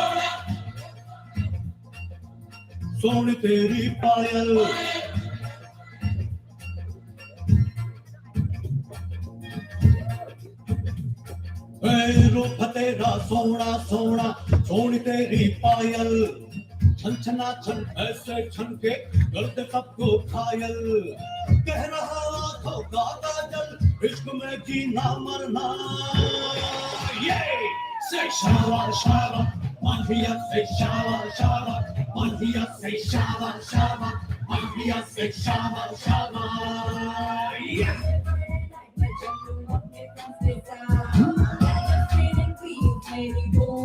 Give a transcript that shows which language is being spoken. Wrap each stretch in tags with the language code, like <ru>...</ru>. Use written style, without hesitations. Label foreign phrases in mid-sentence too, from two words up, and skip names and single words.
<hi>सोनी तेरी पायल रूप तेरा सोना सोना सोनी तेरी पायल छन छना छन ऐसे छन के करते सबको घायल कह रहा आंखों का काजल इश्क में जीना मरना ये say shala shala Mandia say shala shala Mandia say shala shala Mandia say shala shala yeah</hi> <en>Feeling clean,</en>